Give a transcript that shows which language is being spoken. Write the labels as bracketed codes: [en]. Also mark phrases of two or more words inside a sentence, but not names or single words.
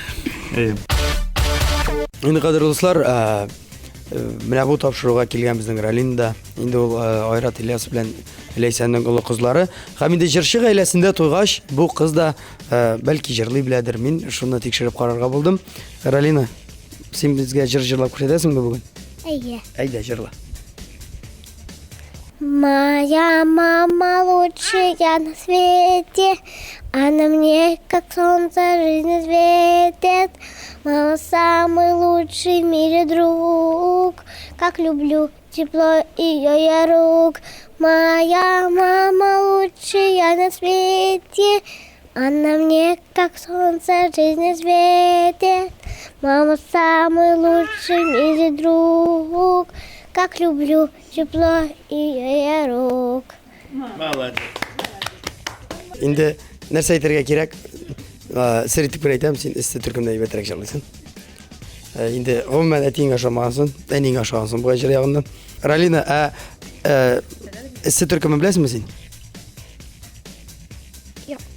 [tt] Инде кадерле дуслар, менә бу тапшыруга килгән безнең Ралинда, инде ул Айрат Ильяс белән Ләйсәннең улы кызлары. Һәм инде җырчы гаиләсендә туйгач, бу кыз да бәлки җырлый беләдер. Мин шуны тикшереп карарга булдым. Ралина, син безгә җыр җырлап күрсәтәсеңме бүген? Әйе. Әйдә, җырла. [ru] Моя мама лучшая на свете, она мне как солнце жизни светит. Мама самый лучший в мире друг, как люблю тепло ее я рук. Моя мама лучшая на свете, она мне как солнце жизни светит. Мама самый лучший в мире друг, как люблю тепло ее рук. Молодец. [tt] Инде нәрсә әйтергә кирәк? Сер итеп әйтәм, син эссе төркемдә әйбәтрәк җырлыйсың. Инде гомумән әтиң ашамасын, әниң ашасын бу җыр ягыннан. Ралина, эссе төркеме беләсеңме син? Юк.